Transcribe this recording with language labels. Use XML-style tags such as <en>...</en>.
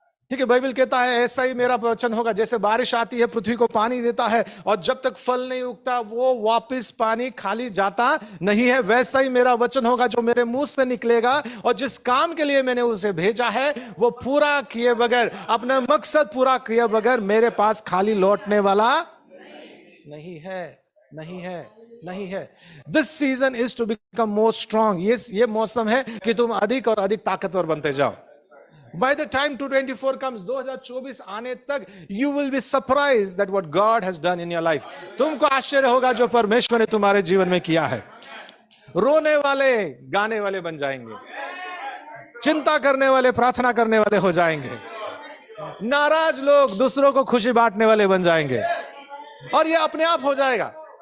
<hi>ठीक है, बाइबल कहता है ऐसा ही मेरा वचन होगा, जैसे बारिश आती है पृथ्वी को पानी देता है और जब तक फल नहीं उगता वो वापस पानी खाली जाता नहीं है, वैसा ही मेरा वचन होगा जो मेरे मुंह से निकलेगा, और जिस काम के लिए मैंने उसे भेजा है वो पूरा किए बगैर, अपना मकसद पूरा किए बगैर मेरे पास खाली लौटने वाला नहीं है, नहीं है, नहीं है।</hi> <en>This season is to become more strong.</en> <hi>ये मौसम है कि तुम अधिक और अधिक ताकतवर बनते जाओ।</hi> <en>By the time 2024 comes,</en> <hi>2024 आने तक,</hi> <en>you will be surprised that what God has done in your life.</en> <hi>तुमको आश्चर्य होगा जो परमेश्वर ने तुम्हारे जीवन में किया है। रोने वाले गाने वाले बन जाएंगे, चिंता करने वाले प्रार्थना करने वाले हो जाएंगे, नाराज लोग दूसरों को खुशी बांटने वाले बन जाएंगे, और ये अपने आप हो जाएगा।</hi>